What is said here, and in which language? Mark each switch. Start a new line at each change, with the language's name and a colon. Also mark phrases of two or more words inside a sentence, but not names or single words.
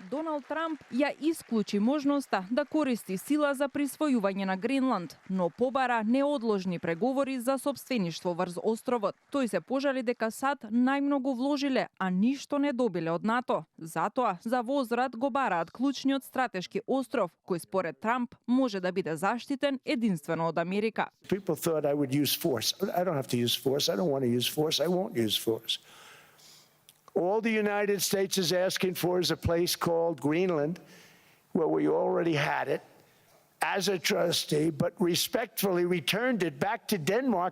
Macedonian: Доналд Трамп ја исклучи можноста да користи сила за присвојување на Гренланд, но побара неодложни преговори за сопствеништво врз островот. Тој се пожали дека САД најмногу вложиле, а ништо не добиле од НАТО. Затоа за возврат го бараат клучниот стратешки остров, кој според Трамп може да биде заштитен единствено од Америка.
English: People thought I would use force. I don't have to use force. I don't want to use force. I won't use force. All the United States is asking for is a place called Greenland, where we already had it as a trustee, but respectfully returned it back to Denmark.